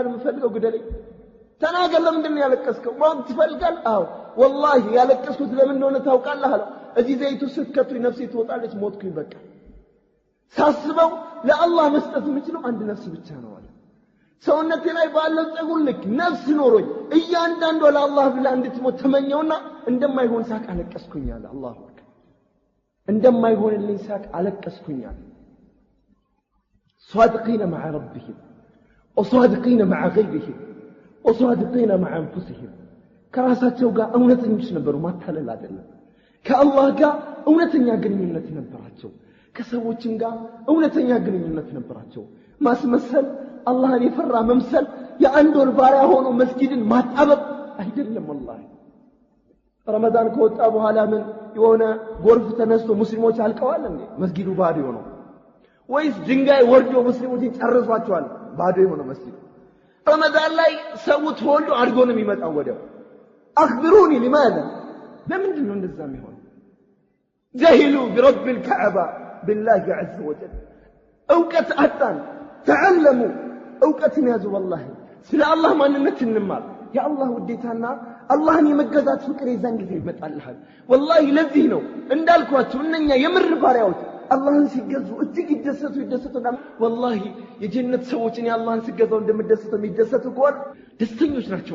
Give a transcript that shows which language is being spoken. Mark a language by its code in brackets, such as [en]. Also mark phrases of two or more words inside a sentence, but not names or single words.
[am] የምፈልገው ግደለኝ ተናገር ለምንድን ነው ያለቀስከው ማን ትፈልጋል አው والله ያለቀስኩት ለምን እንደሆነ ታውቃለህ አለ እዚህ ዘይቱ ስከቱኝ ነፍሴ ትወጣለች ሞትኩኝ በቃ ሳስበው ለአላህ መስጠት የምችለው አንድ ነፍስ ብቻ ነው አለ ሰውነቴ ላይ ባለው ጸጉር ልክ ነፍስ ኖሮኝ እያንዳንዱ ለአላህ ብላ እንድትሞት ተመኘውና እንደማይሆን ሳቅ አለቀስኩኝ አለ [ar] الله أكبر [am] እንደማይሆንልኝ ሳቅ አለቀስኩኝ አለ [ar] صادقين مع ربهم وصادقين مع غيرهم وصادقين مع انفسهم [am] ከራሳቸው ጋር እውነተኞች ነበሩ ማታለል አይደለም ከአላህ ጋር እውነተኛ ግንኙነት ነበራቸው ከሰዎችም ጋር እውነተኛ ግንኙነት ነበራቸው ማስመሰል አላህን የፈራ መምሰል የአንድ ወር ባሪያ ሆኖ መስጊድን ማጣበብ አይደለም والله ረመዳን ከወጣ በኋላ ምን የሆነ ጎርፍ ተነስቶ ሙስሊሞች አልቀዋል እንዴ መስጊዱ ባዶ ነው ወይስ ድንጋይ ወርዶ ሙስሊሞችን ጨርሷቸዋል ባዶ የሆነ መስጊድ ረመዳን ላይ ሰው ተወልዶ አድጎ ነው የሚመጣው ወዲያው [ar] اخبروني لماذا [am] ለምንድን ነው እንደዛ የሚሆነው [ar] جهلوا برب الكعبة بالله عز وجل [am] እውቀት አጣን تعلموا እውቀትን ያዙ والله ስለ አላህ ማንነት እንማር የአላህ ውዴታና አላህን የመገዛት ፍቅር የዛን ጊዜ ይመጣልሃል والله ለዚህ ነው እንዳልኳችሁ እነኛ የምር ባሪያዎች አላህን ሲገዙ እጅግ ይደሰቱና والله የጀነት ሰዎችን የአላህን ሲገዛው እንደምደሰቱ የሚደሰቱ ከሆነ ደስተኞች ናቸው